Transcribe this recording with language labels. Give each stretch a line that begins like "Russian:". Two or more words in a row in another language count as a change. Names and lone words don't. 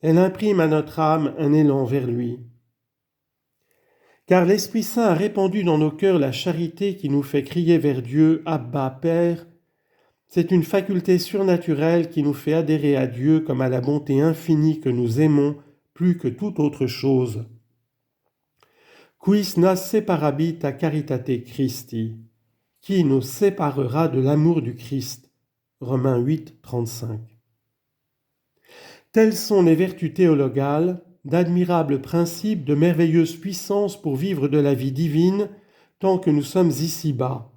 French: Elle imprime à notre âme un élan vers lui. Car l'Esprit Saint a répandu dans nos cœurs la charité qui nous fait crier vers Dieu, Abba, Père. C'est une faculté surnaturelle qui nous fait adhérer à Dieu comme à la bonté infinie que nous aimons plus que toute autre chose.
Latin: Quis nas separabit caritate Christi?
French: Qui nous séparera de l'amour du Christ? Romains 8, 35. Telles sont les vertus théologales, d'admirables principes, de merveilleuses puissances pour vivre de la vie divine tant que nous sommes ici-bas.